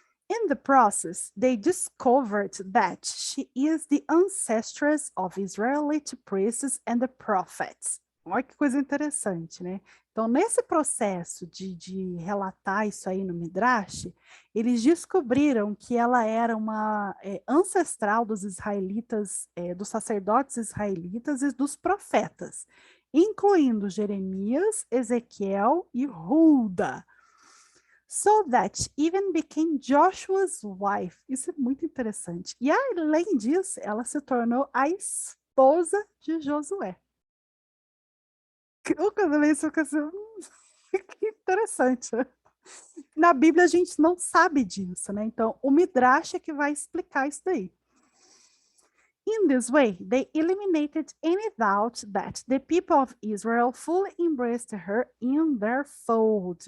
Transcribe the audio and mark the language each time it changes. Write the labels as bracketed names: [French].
[English] In the process, they discovered that she is the ancestress of Israelite priests and the prophets. [Portuguese] Olha que coisa interessante, né? Então, nesse processo de relatar isso aí no Midrash, eles descobriram que ela era uma ancestral dos israelitas, dos sacerdotes israelitas e dos profetas, incluindo Jeremias, Ezequiel e Hulda. [English] So that even became Joshua's wife. [Portuguese] Isso é muito interessante. E além disso, ela se tornou a esposa de Josué. Eu quando eu li isso, eu fiquei assim, que interessante. Na Bíblia a gente não sabe disso, né? Então, o Midrash é que vai explicar isso daí. [English] In this way, they eliminated any doubt that the people of Israel fully embraced her in their fold.